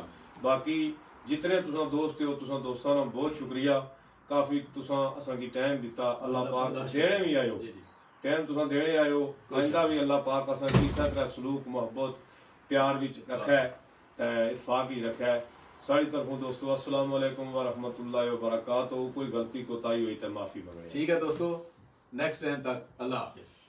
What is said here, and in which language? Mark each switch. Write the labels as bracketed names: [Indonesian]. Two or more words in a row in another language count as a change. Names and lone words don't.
[Pahari-Potwari] باقی جتنے تساں دوست ہو تساں دوستاں دا بہت شکریہ، کافی تساں اساں کی ٹائم دتا. اللہ پاک دینے بھی آیو ٹائم تساں دینے آیو، آئندہ بھی اللہ پاک اساں کی اس طرح سلوک محبت پیار وچ رکھا ہے، اتفاق ہی رکھا ہے, इतफाक ही रखा है। ساری طرفوں دوستو [Arabic] السلام عليكم ورحمة الله وبركاته. [Pahari-Potwari] کوئی غلطی کوتاہی ہوئی تو معافی منگے. ٹھیک ہے دوستو, [English] next time [Pahari-Potwari] تک اللہ حافظ.